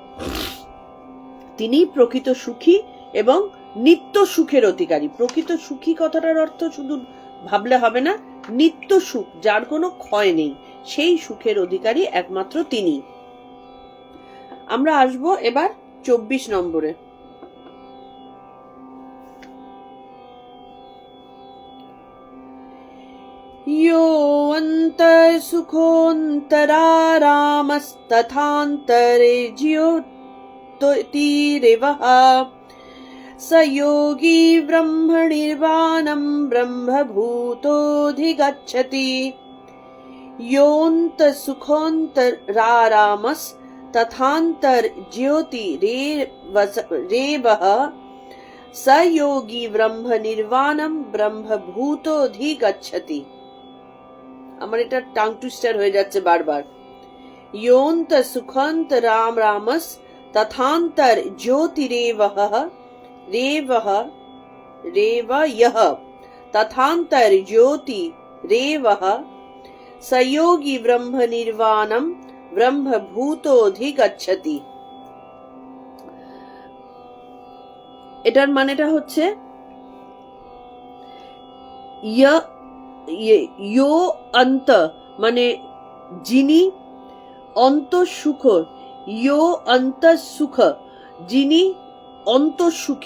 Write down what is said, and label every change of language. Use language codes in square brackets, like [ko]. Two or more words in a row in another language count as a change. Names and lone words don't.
[bn] তিনি প্রকৃত সুখী এবং নিত্য সুখের অধিকারী। প্রকৃত সুখী কথাটার অর্থ শুধু ভাবলে হবে না, নিত্য সুখ, যার কোনো ক্ষয় নেই, সেই সুখের অধিকারী একমাত্র তিনি। আমরা আসব এবার 24 নম্বরে। [sa] यो अन्तर्सुखोऽन्तरारामस्तथान्तरे ज्योतिरिवः स योगी ब्रह्मनिर्वाणं ब्रह्मभूतोऽधिगच्छति। योऽन्तर्सुखोऽन्तरारामस्तथान्तर्ज्योतिरेवः स योगी ब्रह्मनिर्वाणं ब्रह्मभूतोऽधिगच्छति। [bn] আমার এটা টাং টুইস্টার হয়ে যাচ্ছে বারবার। [sa] योऽन्त सुखन्त राम रामस तथान्तर ज्योतिरेवः रेवः रेव यः तथान्तर ज्योति रेवः स योगी ब्रह्म निर्वाणं ब्रह्म भूतोऽधिगच्छति। [bn] এটার মানেটা হচ্ছে [sa] यो अंत [bn] মানে যিনি, অন্তঃসুখ, [sa] यो অন্তঃসুখ [bn] যিনি অন্তঃসুখী।